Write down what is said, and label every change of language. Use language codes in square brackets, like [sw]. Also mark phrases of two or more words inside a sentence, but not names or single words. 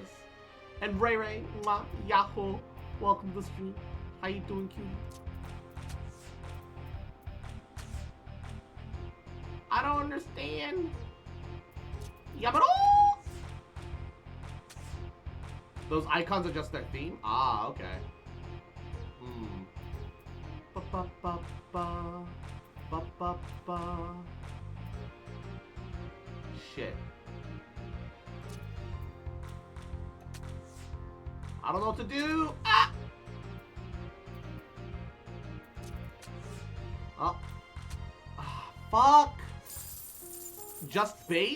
[en] And Ray Ray, mwah, Yahoo, welcome to the stream. How you doing, cutie? I don't understand. Yabaro! Those icons are just their theme? Ah, okay. Ba ba ba ba ba ba ba. Shit. I don't know what to do. Ah! Oh. Ah, fuck. Just bait?